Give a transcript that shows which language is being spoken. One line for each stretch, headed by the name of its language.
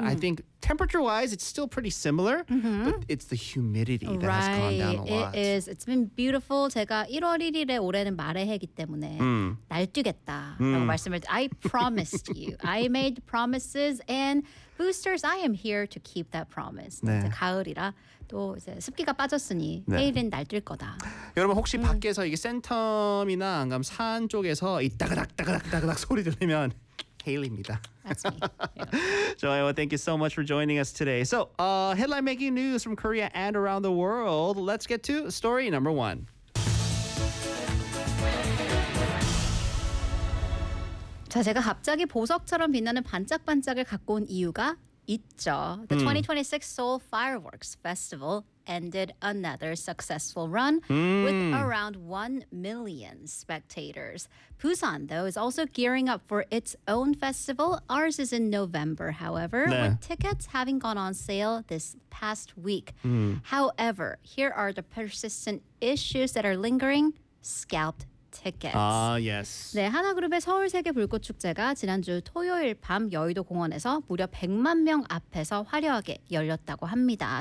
English: I think temperature-wise, it's still pretty similar, but it's the humidity that right. has gone down a lot. It is. It's been beautiful.
Korean: 제가 1월 1일에 올해는 말의 해이기 때문에 날뛰겠다라고 말씀을
English: I promised you. I made promises and boosters, I am here to keep that promise.
Korean: 네. 이제 가을이라 또 이제 습기가 빠졌으니 네. 내일은 날뛸 거다. 여러분 혹시 밖에서 이게 센텀이나 안 가면 산 쪽에서 이 따그닥 따그닥 따그닥 소리 들리면 헤일리입니다.
English: That's me. Yeah. Joy, well, thank you so much for joining us today. So, headline making news from Korea and around the world. Let's get to story number one.
Korean: So, 제가 갑자기 보석처럼 빛나는 반짝반짝을 갖고 온 이유가 있죠.
English: The 2026 Seoul Fireworks Festival ended another successful run with around 1 million spectators. Busan, though, is also gearing up for its own festival. Ours is in November, however,
Korean: 네.
English: with tickets having gone on sale this past week. However, here are the persistent issues that are lingering. Scalped tickets. Yes.
Korean: 네, 하나그룹의 서울세계불꽃축제가 지난주 토요일 밤 여의도 공원에서 무려 100만 명 앞에서 화려하게 열렸다고 합니다.